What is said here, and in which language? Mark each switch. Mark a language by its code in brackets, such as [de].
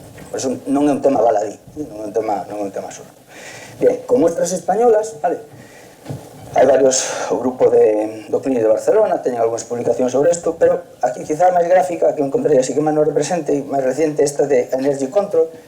[gl] Por eso non é un tema baladí, non é un tema surdo. [es] Bien, con muestras españolas, vale? [gl] Hai varios, o grupo do CNIS de Barcelona teñen algunhas publicacións sobre isto, pero aquí quizá a máis gráfica que encontrei así que máis non represente, máis reciente, esta de Energy Control.